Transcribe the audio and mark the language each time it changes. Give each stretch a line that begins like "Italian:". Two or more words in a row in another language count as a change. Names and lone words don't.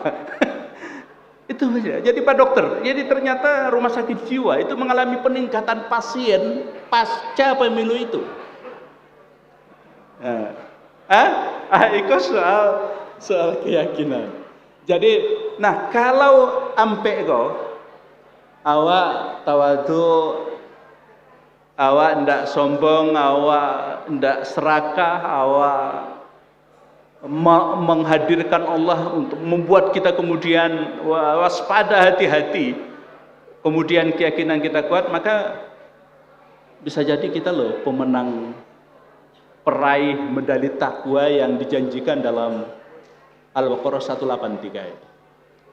Indonesian: Itu saja. Jadi Pak Dokter, jadi ternyata rumah sakit jiwa itu mengalami peningkatan pasien pasca pemilu itu. Itu soal keyakinan.
Minangkabau: Jadi, nah kalau ampe kau, awak tawadu, awak ndak sombong, awak ndak serakah, awak
Indonesian: menghadirkan Allah untuk membuat kita kemudian waspada, hati-hati, kemudian keyakinan kita kuat, maka bisa jadi kita loh pemenang, peraih medali takwa yang dijanjikan dalam Al-Baqarah 183.